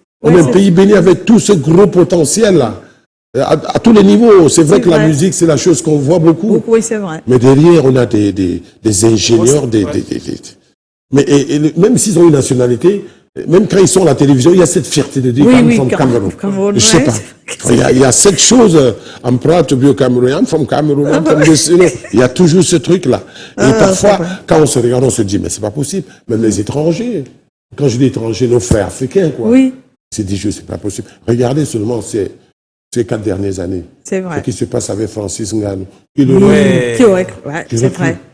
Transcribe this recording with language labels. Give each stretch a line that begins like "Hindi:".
French: On est un pays béni avec tout ce gros potentiel-là. À tous les niveaux. C'est vrai que la musique, c'est la chose qu'on voit beaucoup. Oui, c'est vrai. Mais derrière, on a des ingénieurs, mais même s'ils ont une nationalité, même quand ils sont à la télévision, il y a cette fierté de dire
English: I'm from Cameroon.
French: Je sais pas. Il y a cette chose,
English: I'm proud to be a Cameroonian, I'm from Cameroon, I'm from this, you know.
French: Il y a toujours ce truc-là. Et parfois, quand on se regarde, on se dit, mais c'est pas possible. Même les étrangers. Quand je dis étrangers, nos frères africains, quoi. Oui, C'est dit, c'est pas possible. Regardez seulement ces 4 dernières années. c'est vrai. Ce qui se passe avec Francis Ngannou. Ouais. C'est vrai.